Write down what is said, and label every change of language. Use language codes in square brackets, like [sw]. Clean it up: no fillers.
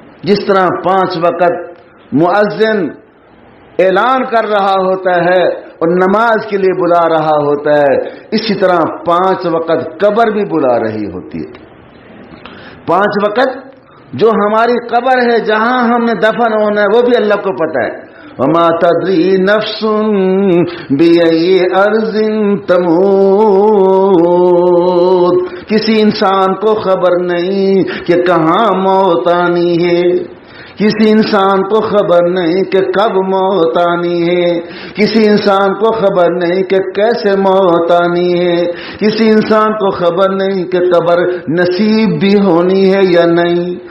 [ur] جس طرح 5 وقت مؤذن اعلان کر رہا ہوتا ہے اور نماز کے لیے بلا رہا ہوتا ہے، اسی طرح 5 وقت قبر بھی بلا رہی ہوتی ہے. 5 وقت جو ہماری قبر ہے، جہاں ہم نے دفن ہونا ہے، وہ بھی اللہ کو پتہ ہے. [ar] وما تدری نفس بأي ارض تموت. [ur] کسی انسان کو خبر نہیں کہ کہاں موت آنی ہے. کسی انسان کو خبر نہیں کہ کب موت آنی ہے. کسی انسان کو خبر نہیں کہ کیسے موت آنی ہے. کسی انسان کو خبر نہیں کہ قبر نصیب بھی ہونی ہے یا نہیں.